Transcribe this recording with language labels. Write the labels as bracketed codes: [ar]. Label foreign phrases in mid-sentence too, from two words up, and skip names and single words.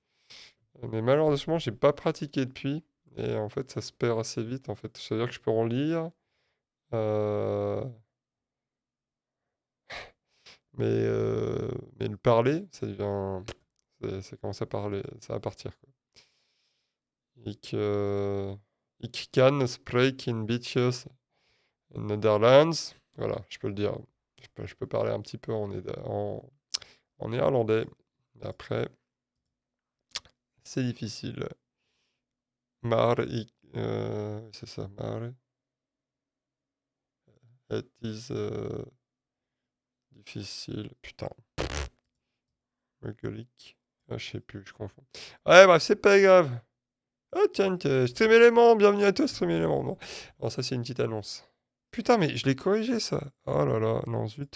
[fr] Mais malheureusement, j'ai pas pratiqué depuis. Et en fait, ça se perd assez vite, en fait. C'est-à-dire que je peux en lire. euh, mais le parler, ça devient. Ça commence à parler, ça va partir, quoi. [nl] Ik kan spreken beetje in Netherlands. [fr] Voilà, je peux le dire. Je peux parler un petit peu en néerlandais. Après, c'est difficile. Maar c'est ça, [nl] maar het is difficile. [fr] Putain, alcoolique. Ah, je sais plus, je confonds. Ouais, bref, c'est pas grave. Ah tiens, Stream Element, bienvenue à toi, Stream Element. Non. Alors ça, c'est une petite annonce. Putain, mais je l'ai corrigé, ça. Oh là là, non, zut.